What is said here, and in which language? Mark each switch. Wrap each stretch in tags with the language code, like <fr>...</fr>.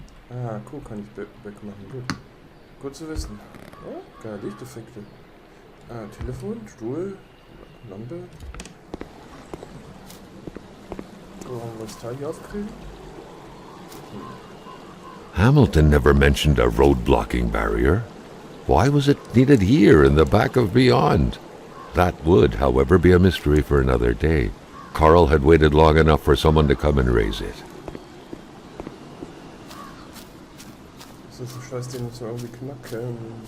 <de>Ah, cool, kann ich wegmachen. Gut. Gut zu wissen. Ja, geil, Lichteffekte. Ah, Telefon, Stuhl, Lampe. Was Teil hier aufkriegen?</de> <en>Hamilton never mentioned a road-blocking barrier. Why was it needed here in the back of Beyond? That would, however, be a mystery for another day. Carl had waited long enough for someone to come and raise it.</en> <de>Das ist ein Scheißding, muss man irgendwie knacken.</de>